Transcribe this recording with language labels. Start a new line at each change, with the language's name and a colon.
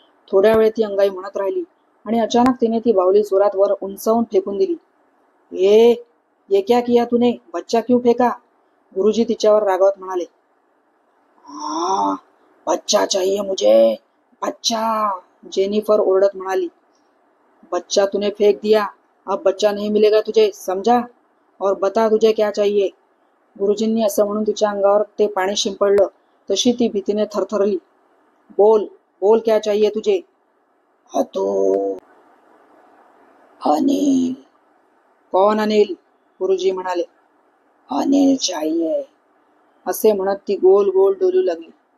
Marathi: थोड्या वेळ ती अंगाई म्हणत राहिली आणि अचानक तिने ती बाहुली जोरात वर उंचावून फेकून दिली.
Hindi: ये क्या किया तूने, बच्चा क्यों फेका,
Marathi: गुरुजी तिच्यावर रागावत म्हणाले.
Hindi: बच्चा चाहिए मुझे, बच्चा,
Marathi: जेनिफर ओरडत म्हणाली.
Hindi: बच्चा तूने फेक दिया, अब बच्चा नहीं मिलेगा तुझे, समझा, और बता तुझे क्या चाहिए.
Marathi: गुरुजींनी असं म्हणून तिच्या अंगावर ते पाणी शिंपडलं तशी ती भीतीने थरथरली.
Hindi: बोल बोल, क्या चाहिए तुझे. तो अनिल. कौन अनिल,
Marathi: गुरुजी म्हणाले.
Hindi: अनिल चाहिए,
Marathi: असे म्हणत ती गोल गोल डोलू लागली.